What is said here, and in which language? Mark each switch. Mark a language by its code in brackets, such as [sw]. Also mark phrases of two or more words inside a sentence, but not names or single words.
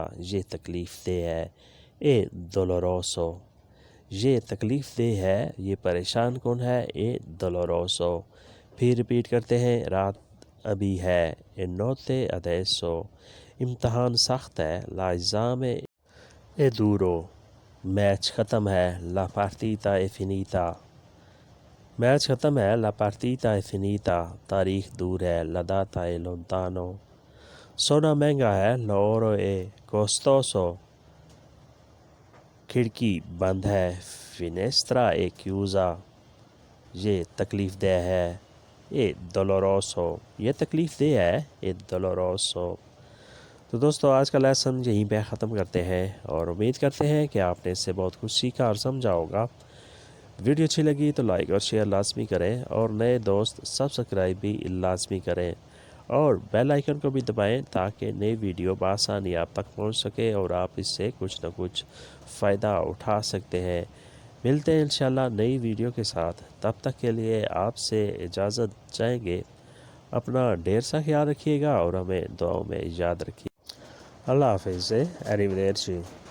[ur] یہ تکلیف دہ ہے [it] è doloroso [ur] یہ تکلیف دہ ہے یہ پریشان کن ہے [it] è doloroso [ur] پھر ریپیٹ کرتے ہیں رات ابھی ہے [it] e notte adesso [ur] امتحان سخت ہے [it] l'esame è duro [ur] میچ ختم ہے [it] la partita è finita [ur] میچ ختم ہے [it] la partita è finita [ur] تاریخ دور ہے [it] la data è lontano [ur] سونا مہنگا ہے [it] l'oro è costoso [ur] کھڑکی بند ہے [it] finestra è chiusa [ur] یہ تکلیف دہ ہے [it] è doloroso [ur] یہ تکلیف دہ ہے [it] è doloroso [ur] تو دوستو آج کا لیسن یہیں پہ ختم کرتے ہیں اور امید کرتے ہیں کہ آپ نے اس سے بہت کچھ سیکھا اور سمجھا ہوگا ویڈیو اچھی لگی تو لائک اور شیئر لازمی کریں اور نئے دوست سبسکرائب بھی لازمی کریں اور [en] bell icon [ur] کو بھی دبائیں تاکہ نئی ویڈیو بآسانی آپ تک پہنچ سکے اور آپ اس سے کچھ نہ کچھ فائدہ اٹھا سکتے ہیں ملتے ہیں انشاءاللہ نئی ویڈیو کے ساتھ تب تک کے لیے آپ سے اجازت چاہیں گے اپنا ڈھیر سا خیال رکھیے گا اور ہمیں دعاؤں میں یاد رکھیے اللہ حافظ arrivederci